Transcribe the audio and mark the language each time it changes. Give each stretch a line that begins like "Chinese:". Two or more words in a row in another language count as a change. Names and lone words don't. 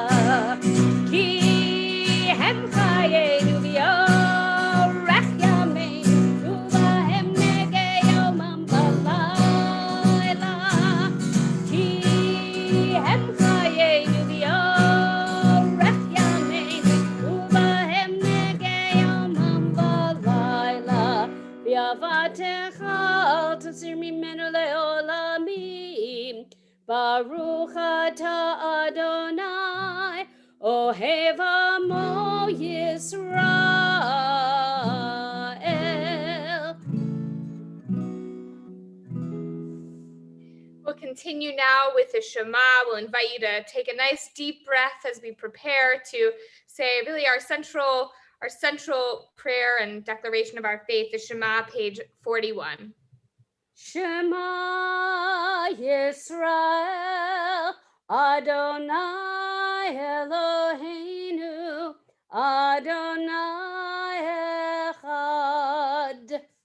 Hebrew: כי הם חיינו ואורך ימינו, ובהם נהגה יומם ולילה. כי הם חיינו ואורך ימינו, ובהם נהגה יומם ולילה. ואהבתך אל תסיר ממנו לעולמים. ברוך אתה אדוני, אוהב עמו ישראל.
English: We'll continue now with the Shema. We'll invite you to take a nice deep breath as we prepare to say really our central prayer and declaration of our faith, the Shema, page 41.
Hebrew: שמע ישראל, אדוני אלוהינו, אדוני אחד.